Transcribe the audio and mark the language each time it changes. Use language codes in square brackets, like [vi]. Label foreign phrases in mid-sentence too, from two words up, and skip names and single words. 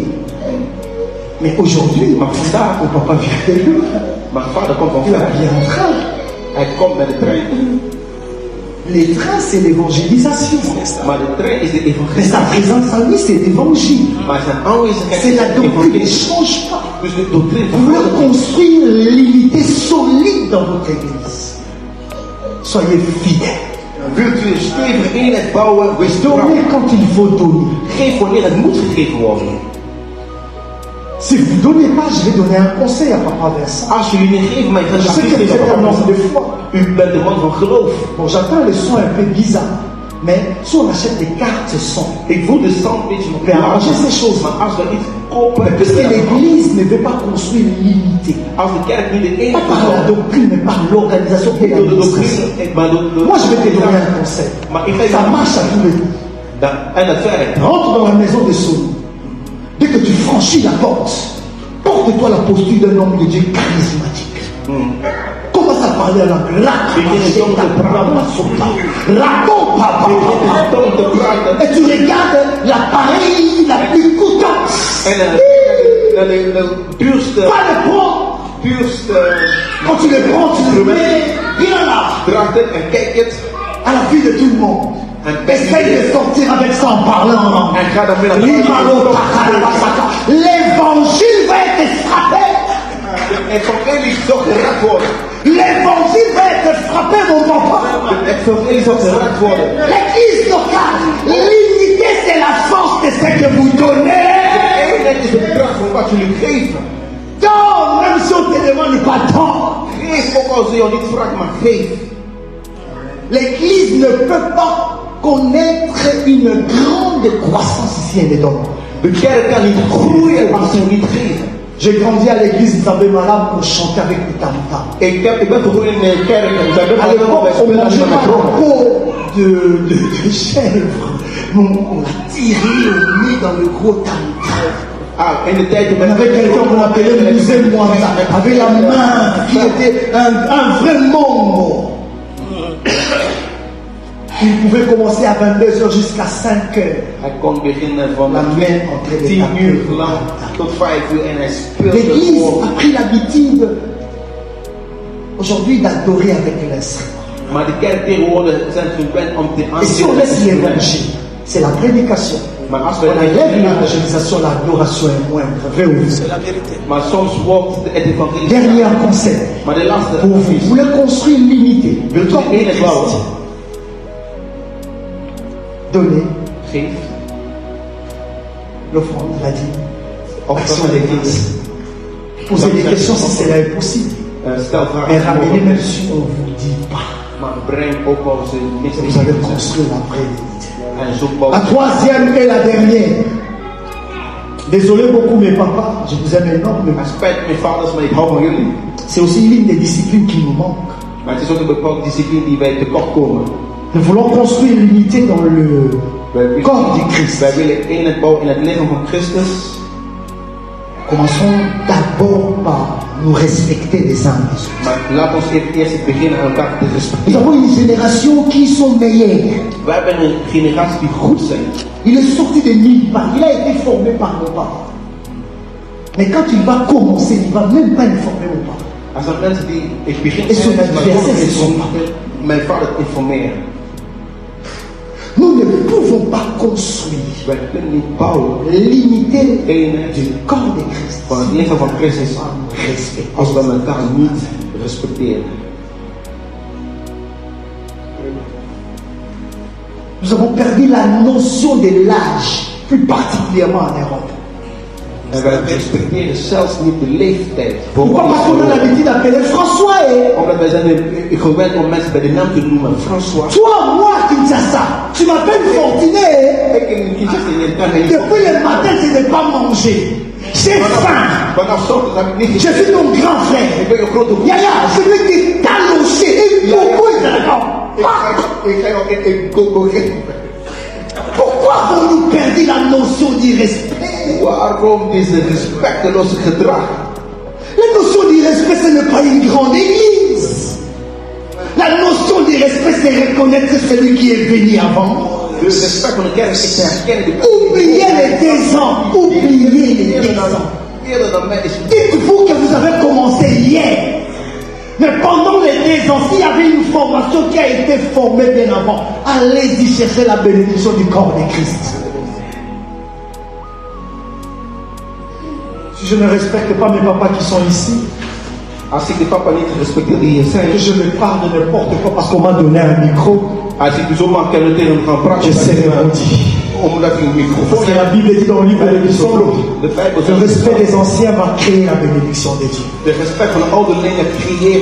[fr] Mais aujourd'hui, [nl] Maar vandaag, [fr] on ne peut pas vivre de l'eau. [nl] mijn vader komt van [fr] Il va [nl] ver. [fr] bien en train. [nl] Hij komt met de trein. [fr] Les trains, c'est l'évangélisation. [nl] Maar de trein is de [fr] Mais sa [nl] evangelie. [fr] présence en lui, c'est l'évangile. [nl] Maar zijn aanwezigheid [fr] C'est [nl] is [fr] la [nl] de [fr] doctrine, ne [nl] evangelie. [fr] change pas. [nl] Dus de doctrine [fr] Vous voulez [nl] verandert niet. [fr] construire l'unité solide dans votre église. Soyez fidèles. [nl] Wilt u een stevige eenheid bouwen, wees trouw. [fr] Donnez quand il faut donner. [nl] Geef wanneer het moet gegeven worden. [fr] Si vous ne donnez pas, je vais donner un conseil à Papa Vincent. [nl] Als jullie niet geven, maar je [fr] Je [nl] gaat [fr] sais que vous êtes un homme de foi. [nl] U bent de man van geloof. [fr] Bon, j'entends le son un peu bizarre. Mais si on achète des cartes son, [nl] Ik voel de stand een beetje [fr] Mais arrangez ces choses. [nl] Maar als we iets kopen, [fr] parce que l'église ne veut pas construire l'unité. [nl] als de kerk niet de [fr] Pas [nl] eenheid [fr] par la [nl] is, [fr] doctrine, mais par l'organisation et [nl] door de [fr] l'administration. [nl] doctrine, maar door [fr] Moi, je vais te donner un conseil. [nl] Maar ik geef [fr] Ça marche à tous les coups. [nl] En dat werkt. [fr] Rentre dans la maison de Saul. Dès que tu franchis la porte, porte-toi la posture d'un homme de Dieu charismatique. Commence à parler à langue. Raconte, papa. Et tu regardes l'appareil la plus coûteuse. [nl] En de duurste, [fr] Pas le prends. Quand tu le prends, tu le mets. Il en a. [nl] draagt het en kijk het. [fr] À la vue de tout le monde. Essaye de sortir avec ça en parlant en langue. [nl] En ga dan weer [fr] L'évangile va être frappé. [nl] Het evangelie zal geraakt worden. [fr] L'évangile va être frappé, mon papa. [nl] Het evangelie zal geraakt worden. [fr] L'église locale, l'unité, c'est la force de ce que vous donnez. [nl] Eenheid is de kracht van wat jullie geven. [fr] Donne, même si on te demande pas tant. [nl] Geef ook als je jou niet vraagt, maar geef. [fr] L'église ne peut pas connaître une grande croissance si elle ne donne pas. [nl] De kerk kan niet groeien als ze niet geven. [fr] J'ai grandi à l'église Nzambe Malam pour chanter avec les tam-tams. [nl] Ik ben gegroeid in de kerk en we hebben [fr] À l'époque, on [nl] spelen [fr] mangeait [nl] met [fr] pas la [nl] dromen. [fr] peau de chèvre. On l'a tiré, on met dans le gros tam-tam. [nl] Ah, in de tijd [fr] On avait quelqu'un qu'on appelait Mouzé Mouanza, avec la main qui était un vrai mongo. Il pouvait commencer à 22h jusqu'à 5h. [nl] Hij kon beginnen van [fr] La main entre les [nl] 10 uur [fr] tapis. [nl] lang tot 5 uur en hij speelde [fr] L'église [nl] voor. [fr] a pris l'habitude aujourd'hui d'adorer avec l'instrument. [nl] Maar de kerk tegenwoordig zijn gewend om te [fr] Et si on laisse l'évangile, c'est la prédication. [nl] Maar als [fr] On [nl] we [fr] enlève l'évangélisation, l'adoration est moindre. Vrai ou faux? [nl] Maar soms wordt het evangelie. [fr] Dernier conseil. [nl] Maar de laatste [fr] Pour vous, vous voulez construire l'unité. Le [nl] Wilt u [fr] corps de [nl] de eenheid bouwen? [fr] Christ. Donnez [nl] Geef. [fr] l'offrande, la dîme, [nl] Of [fr] action [nl] dat [fr] des grâces. Posez des questions si cela est possible. [nl] Stel [fr] Et [nl] vragen. [fr] ramenez même si on ne vous dit pas. [nl] Maar breng ook als ze niks [fr] Vous allez [nl] niet [fr] construire la vraie unité. [nl] En zoek bouw. [fr] La troisième et la dernière. Désolé beaucoup mes papas, je vous aime énormément. [nl] Het spijt mijn vaders, maar ik hou van jullie. [fr] C'est aussi l'une des disciplines qui nous manque. [nl] Maar het is ook een bepaalde discipline die wij tekort komen. [fr] Nous voulons construire l'unité dans le [nl] Wij willen, [fr] corps du Christ. [nl] wij willen eenheid bouwen in het lichaam van Christus. [fr] Commençons d'abord par nous respecter les uns les autres. [nl] Maar laat ons eerst beginnen elkaar te [fr] Nous [nl] respecteren. [fr] avons une génération qui sont meilleures. [nl] Wij hebben een generatie die goed zijn. [fr] Il est sorti de nulle part. Il a été formé par nos parents. Mais quand il va commencer, il ne va même pas informer nos parents. [nl] Er zijn mensen die, ik begin Is er met een mijn verset vader is mijn vader te informeren. [fr] Nous ne pouvons pas construire [nl] Wij kunnen niet bouwen [fr] l'unité [nl] eenheid [fr] du corps de Christ [nl] van het lichaam van Christus [fr] sans nous respecter. [nl] als we elkaar niet respecteren. [fr] Nous avons perdu la notion de l'âge, plus particulièrement en Europe. [nl] En wij respecteren zelfs niet de leeftijd. [fr] Pourquoi? Parce qu'on a l'habitude d'appeler François et [nl] Omdat wij zijn gewend om mensen bij de naam te noemen. [fr] François. toi, moi, Kinshasa, tu m'appelles Fortuné. [nl] Ik in Kinshasa in kan niet. [fr] Depuis le matin, je n'ai pas mangé. J'ai faim. [nl] Vanaf ochtend heb ik niet [fr] Je [nl] gegeten. [fr] suis ton grand frère. [nl] Ik ben je grote broer. [fr] Yaya, je vais te talocher et beaucoup de [nl] Ik ga jou in Congo geven. [fr] Pourquoi avons-nous perdu la notion du respect? [nl] Waarom deze respecteloze gedrag? [fr] La notion du respect, ce n'est pas une grande église. La notion du respect, c'est reconnaître celui qui est venu avant. [nl] De respect voor de kerk is te herkennen die [fr] Oubliez les 10 ans. Oubliez les 10 ans. [nl] eerder dan mij is. [fr] Dites-vous que vous avez commencé hier. Mais pendant les 10 ans, s'il y avait une formation qui a été formée bien avant, allez-y chercher la bénédiction du corps de Christ. Si je ne respecte pas mes papas qui sont ici, [nl] Als ik de papa niet respecteer die hier [fr] que [nl] zijn, [fr] je me parle de n'importe quoi parce qu'on m'a donné un micro, [nl] als ik zomaar kan tegen hem gaan praten, [fr] je sais répondre. [nl] omdat ik een microfoon [fr] Parce que la [nl] heb. [fr] Bible dit dans le livre de l'Exode, [nl] De Bijbel [fr] le respect [nl] zegt, [fr] des anciens va créer la bénédiction de Dieu. [nl] de respect van de ouderlingen creëert.